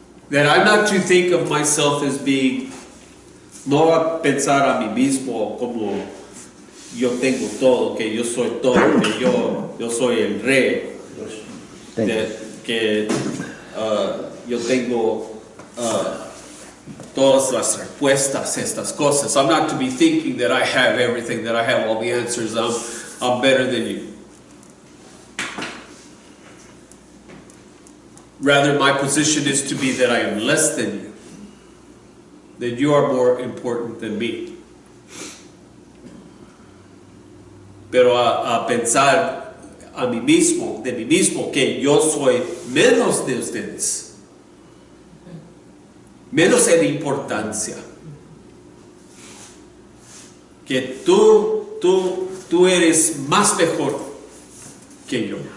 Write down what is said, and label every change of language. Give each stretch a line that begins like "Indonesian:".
English: That I'm not to think of myself as being,
Spanish: no a pensar a mí mismo como yo tengo todo, que yo soy todo, que yo soy el rey, que yo tengo todas las respuestas, estas cosas.
English: I'm not to be thinking that I have everything, that I have all the answers, I'm better than you. Rather, my position is to be that I am less than you, that you are more important than me.
Spanish: Pero a pensar a mí mismo, de mí mismo, que yo soy menos de ustedes, menos en importancia, que tú eres más mejor que yo.